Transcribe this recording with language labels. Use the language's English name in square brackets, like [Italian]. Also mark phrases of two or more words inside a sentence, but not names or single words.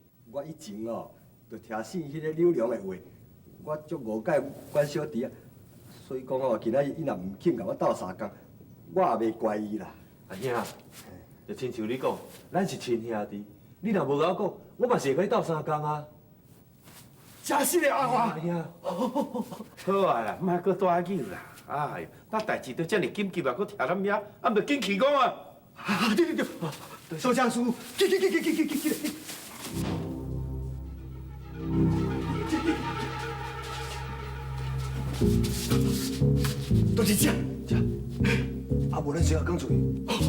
[Min Nan Chinese] 我以前哦，就听信迄个柳良的话，我足误解阮小弟啊，所以讲哦，今仔日伊若唔肯甲我斗相共，我也袂怪伊啦。阿兄，就亲像你讲，咱是亲兄弟，你若无甲我讲，我嘛是会甲你斗相共啊。真是的，阿华。阿兄，好啊啦，莫搁大叫啦。哎，那代志都这么紧急啊，搁听咱遐，啊，唔紧去讲啊。啊，对，收枪师傅，去。都是这，啊，无咱小讲出去。